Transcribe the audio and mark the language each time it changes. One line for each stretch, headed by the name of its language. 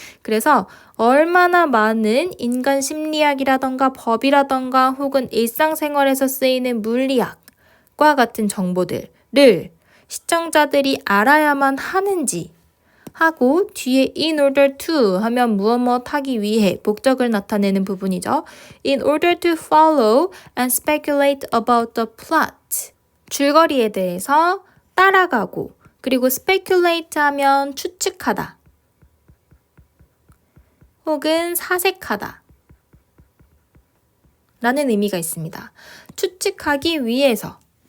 Korean: 그래서 얼마나 많은 인간 심리학이라던가 법이라던가 혹은 일상생활에서 쓰이는 물리학과 같은 정보들을 시청자들이 알아야만 하는지 하고 뒤에
English: in order to
Korean: 하면 무엇 하기 위해 목적을 나타내는 부분이죠.
English: In order to follow and speculate about the plot.
Korean: 줄거리에 대해서 따라가고 그리고 speculate 하면 추측하다 혹은 사색하다 라는 의미가 있습니다. 추측하기 위해서.